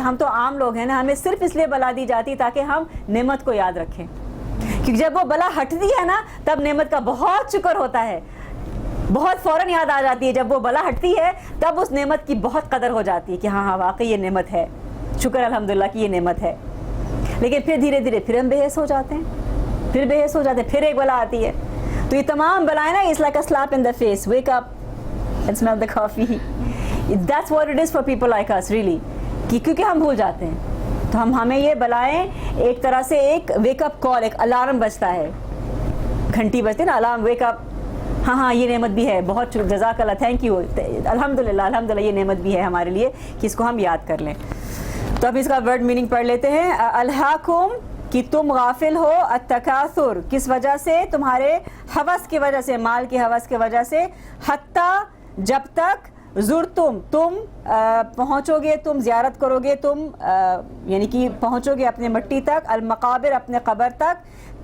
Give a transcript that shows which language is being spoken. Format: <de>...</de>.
<ur>ہم تو عام لوگ ہیں نا، ہمیں صرف اس لیے بلا دی جاتی ہے تاکہ ہم نعمت کو یاد رکھیں، کیونکہ جب وہ بلا ہٹتی ہے نا تب نعمت کا بہت شکر ہوتا ہے، بہت فوراً یاد آ جاتی ہے. جب وہ بلا ہٹتی ہے تب اس نعمت کی بہت قدر ہو جاتی ہے کہ ہاں واقعی یہ نعمت ہے، شکر الحمدللہ کی یہ نعمت ہے. لیکن پھر دھیرے دھیرے پھر ہم بے حس ہو جاتے ہیں، پھر ایک بلا آتی ہے. تو یہ تمام بلائیں نا،</ur> <en>it's like a slap in the face. Wake up and smell the coffee. That's what it is for people like us really.</en> <ur>کیونکہ ہم بھول جاتے ہیں. تو ہمیں یہ بلائیں ایک طرح سے ایک ویک اپ کال، ایک الارم بجتا ہے، گھنٹی بجتی ہے نا، الارم، ویک اپ. ہاں یہ نعمت بھی ہے، بہت جزاک اللہ، تھینک یو، الحمدللہ یہ نعمت بھی ہے ہمارے لیے کہ اس کو ہم یاد کر لیں. تو اب اس کا ورڈ میننگ پڑھ لیتے ہیں. الہاکم کہ تم غافل ہو، التکاثر کس وجہ سے؟ تمہارے ہوس کی وجہ سے، مال کی ہوس کی وجہ سے، حتی جب تک زرتم تم پہنچو گے، تم زیارت کرو گے، تم یعنی کہ پہنچو گے اپنے مٹی تک، المقابر اپنے قبر تک.</ur>